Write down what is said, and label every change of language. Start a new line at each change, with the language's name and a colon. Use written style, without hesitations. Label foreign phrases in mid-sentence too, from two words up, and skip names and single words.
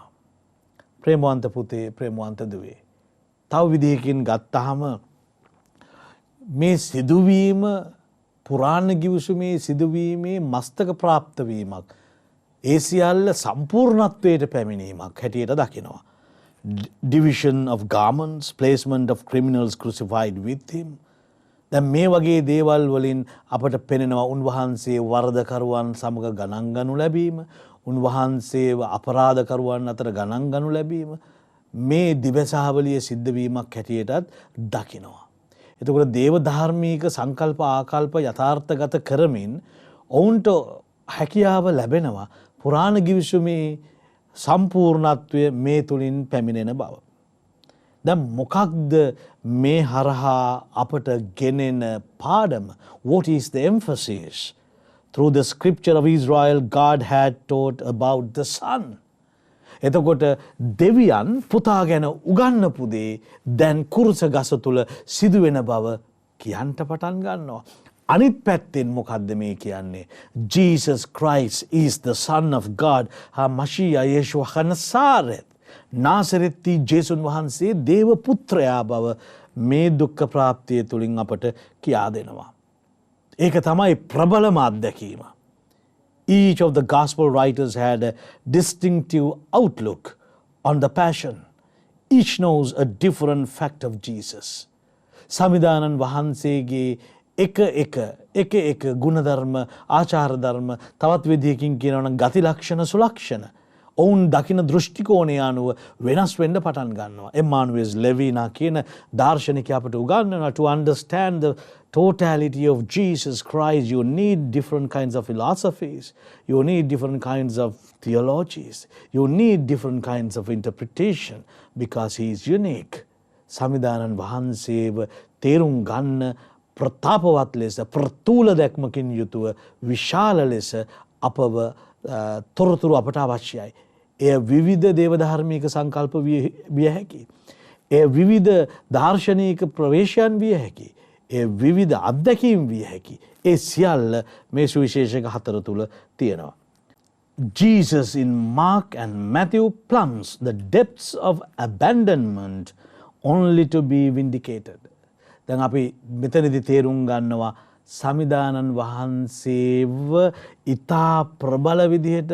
Sinhala: ප්‍රේමවන්ත පුතේ, ප්‍රේමවන්ත දුවේ, තව විදිහකින් ගත්තාම මේ සිදුවීම පුරාණ ගිවිසුමේ සිදුවීමේ මස්තක ප්‍රාප්ත වීමක්, ඒ සියල්ල සම්පූර්ණත්වයට පැමිණීමක් හැටියට දකිනවා.
English: Division of garments, placement of criminals crucified with him.
Sinhala: දැන් මේ වගේ දේවල් වලින් අපට පෙනෙනවා උන්වහන්සේ වරදකරුවන් සමග ගණන් ගනු ලැබීම, උන්වහන්සේව අපරාධකරුවන් අතර ගණන් ගනු ලැබීම මේ දිවසාවලිය සිද්ධ වීමක් හැටියටත් දකිනවා. එතකොට දේව ධාර්මික සංකල්ප ආකල්ප යථාර්ථගත කරමින් ඔවුන්ට හැකියාව ලැබෙනවා පුරාණ ගිවිසුමේ සම්පූර්ණත්වය මේ තුලින් පැමිණෙන බව. දැන් මොකක්ද මේ හරහා අපට ගෙනෙන පාඩම?
English: What is the emphasis? Through the scripture of Israel, God had taught about the Son.
Sinhala: එතකොට දෙවියන් පුතා ගැන උගන්වපු දේ දැන් කුරුස ගස තුල සිදුවෙන බව කියන්ට පටන් ගන්නවා. අනිත් පැත්තෙන් මොකද්ද මේ කියන්නේ?
English: Jesus Christ is the Son of God.
Hebrew: משיח ישוע הנצרת.
Sinhala: නාසරෙත්ති ජේසුස් වහන්සේ දේව පුත්‍රයා බව මේ දුක්ඛ ප්‍රාප්තිය තුලින් අපට කියා දෙනවා. ඒක තමයි ප්‍රබලම අත්දැකීම.
English: Each of the gospel writers had a distinctive outlook on the passion. Each knows a different fact of Jesus.
Sinhala: සමිදානන් වහන්සේගේ එක ගුණධර්ම ආචාර ධර්ම තවත් විදිහකින් කියනවා නම් ගති ලක්ෂණ සුලක්ෂණ ඔවුන් දකින දෘෂ්ටිකෝණය අනුව වෙනස් වෙන්න පටන් ගන්නවා. එම්මානුවෙල් ලෙවිනා කියන දාර්ශනිකයා අපට උගන්වනවා
English: to understand the totality of Jesus Christ you need different kinds of philosophies, you need different kinds of theologies, you need different kinds of interpretation because he is unique.
Sinhala: සමිදානන් වහන්සේව තේරුම් ගන්න ප්‍රතාපවත් ලෙස ප්‍රතූල දැක්මකින් යුතුව විශාල ලෙස අපව තොරතුරු අපට අවශ්‍යයි. එය විවිධ දේවධර්මික සංකල්ප විය හැකි. එය විවිධ දාර්ශනික ප්‍රවේශයන් විය හැකි. එය විවිධ අත්දැකීම් විය හැකි. ඒ සියල්ල මේ සුවිශේෂක හතර තුල තියෙනවා.
English: Jesus in Mark and Matthew plumbs the depths of abandonment only to be vindicated.
Sinhala: දැන් අපි මෙතනදී තේරුම් ගන්නවා සමිදානන් වහන්සේව ඉතා ප්‍රබල විදිහට